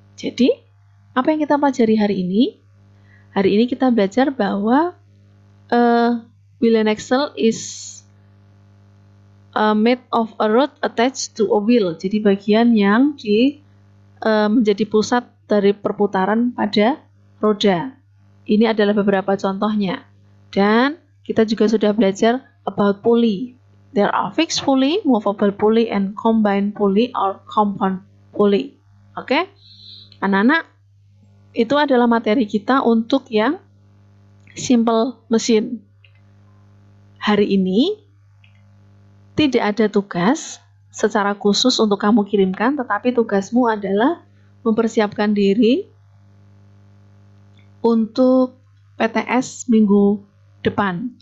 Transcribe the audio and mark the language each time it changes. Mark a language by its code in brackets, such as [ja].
[id] Jadi, apa yang kita pelajari hari ini? Hari ini kita belajar bahwa [en] wheel and axle is made of a rod attached to a wheel. [id] Jadi bagian yang menjadi pusat dari perputaran pada roda. Ini adalah beberapa contohnya. Dan kita juga sudah belajar [en] about pulley. There are fixed pulley, movable pulley, and combined pulley or compound pulley. Oke? [id] Anak-anak, itu adalah materi kita untuk yang simple mesin. Hari ini tidak ada tugas secara khusus untuk kamu kirimkan, tetapi tugasmu adalah mempersiapkan diri untuk PTS minggu depan.